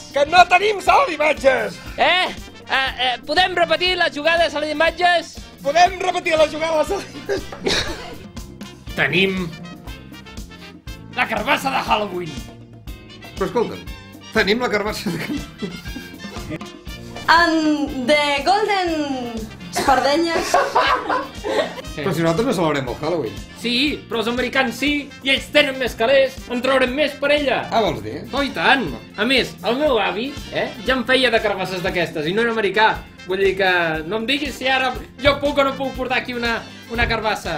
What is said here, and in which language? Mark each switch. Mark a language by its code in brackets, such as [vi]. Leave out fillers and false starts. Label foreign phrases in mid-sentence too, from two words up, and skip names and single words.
[ca] Que no tenim sala d'imatges! Podem repetir la jugada de sala d'imatges? Podem repetir la jugada de la sala d'imatges? Tenim... la carbassa de Halloween. Però escolta'm, tenim la carbassa de Halloween. [en] And the golden... [ca] espardenyes. Però si nosaltres no celebrem el Halloween. Sí, però els americans sí, i ells tenen més calés, en traurem més per ella. Ah, vols dir? Oh, i tant! A més, el meu avi, ja em feia de carbasses d'aquestes, i no era americà. Vull dir que no em diguis si ara jo puc o no puc portar aquí una carbassa.